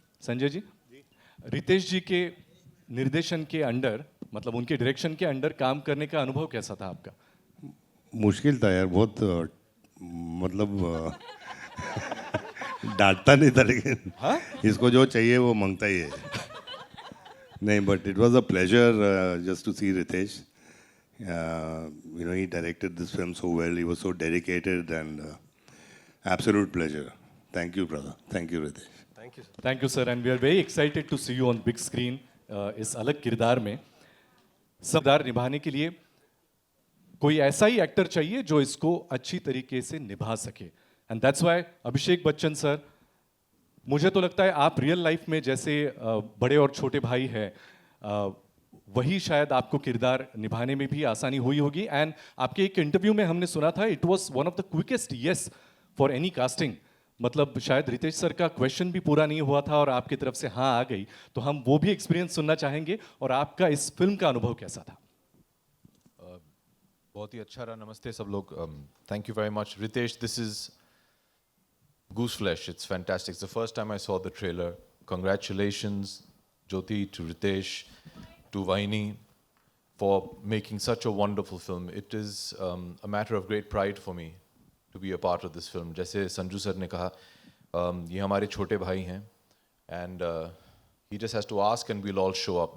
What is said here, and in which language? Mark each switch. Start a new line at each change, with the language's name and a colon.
Hindi: संजय जी, रितेश जी के निर्देशन के अंडर, मतलब उनके डायरेक्शन के अंडर काम करने का अनुभव कैसा था आपका? मुश्किल था यार बहुत. मतलब डांटता नहीं था लेकिन इसको जो चाहिए वो मांगता ही है.
English: नहीं, but it was a pleasure just to see Ritesh. You know, he directed this film so well. He was so dedicated and absolute pleasure. Thank you, brother. Thank you, Ritesh. Thank you sir, and we are very excited to see you on big screen.
Hindi: इस अलग किरदार में किरदार निभाने के लिए कोई ऐसा ही एक्टर चाहिए जो इसको अच्छी तरीके से निभा सके.
English: and that's why
Hindi: Abhishek Bachchan sir, मुझे तो लगता है आप रियल लाइफ में जैसे बड़े और छोटे भाई हैं, वही शायद आपको किरदार निभाने में भी आसानी हुई होगी.
English: and
Hindi: आपके एक इंटरव्यू में हमने सुना था
English: It was one of the quickest yes for any casting.
Hindi: मतलब शायद रितेश सर का क्वेश्चन भी पूरा नहीं हुआ था और आपकी तरफ से हाँ आ गई. तो हम वो भी एक्सपीरियंस सुनना चाहेंगे. और आपका इस फिल्म का अनुभव कैसा था? बहुत ही अच्छा रहा. नमस्ते सब लोग.
English: Thank you very much. Ritesh, this is Goose Flesh. It's fantastic. It's the first time I saw the trailer. Congratulations, Jyoti, to Ritesh, to Vaini, for making such a wonderful film. It is a matter of great pride for me to be a part of this film.
Hindi: जैसे Sanju sir ने कहा, ये हमारे छोटे भाई हैं,
English: and he just has to ask and we'll all show up.